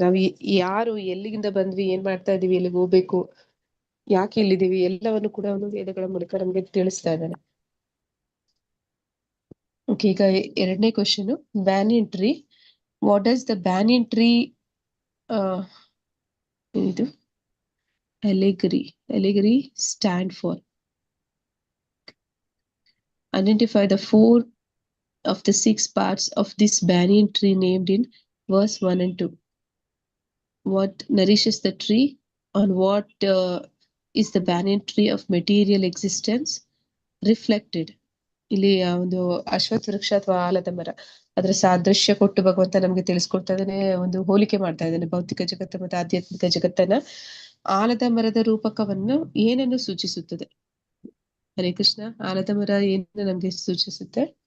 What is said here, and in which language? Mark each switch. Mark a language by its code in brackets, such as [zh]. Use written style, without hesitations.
[kn] ನಾವು ಯಾರು, ಎಲ್ಲಿಂದ ಬಂದ್ವಿ, ಏನ್ ಮಾಡ್ತಾ ಇದೀವಿ, ಎಲ್ಲಿಗೆ ಹೋಗ್ಬೇಕು, ಯಾಕೆ ಇಲ್ಲಿದ್ದೀವಿ, ಎಲ್ಲವನ್ನು ಕೂಡ ಅವನು ವೇದಗಳ ಮೂಲಕ ನಮ್ಗೆ ತಿಳಿಸ್ತಾ ಇದ್ದಾನೆ. [en] okay, [kn] ಈಗ ಎರಡನೇ [en] Question, banyan tree. What does the banyan tree ಇದು allegory stand for? Identify the 4 of the 6 parts of this banyan tree named in verse 1 and 2. What nourishes the tree? On what is the banyan tree of material existence reflected? [kn] ಇಲ್ಲಿ ಒಂದು ಅಶ್ವತ್ಥ ವೃಕ್ಷ ಅಥವಾ ಆಲದ ಮರ, ಅದರ ಸಾದೃಶ್ಯ ಕೊಟ್ಟು ಭಗವಂತ ನಮ್ಗೆ ತಿಳಿಸ್ಕೊಡ್ತಾ ಇದ್ದಾನೆ, ಒಂದು ಹೋಲಿಕೆ ಮಾಡ್ತಾ ಇದ್ದಾನೆ ಭೌತಿಕ ಜಗತ್ತು ಮತ್ತು ಆಧ್ಯಾತ್ಮಿಕ ಜಗತ್ತನ್ನ. ಆಲದ ಮರದ ರೂಪಕವನ್ನು ಏನನ್ನು ಸೂಚಿಸುತ್ತದೆ? ಹರೇ ಕೃಷ್ಣ. ಆಲದ ಮರ ಏನು ನಮ್ಗೆ ಸೂಚಿಸುತ್ತೆ?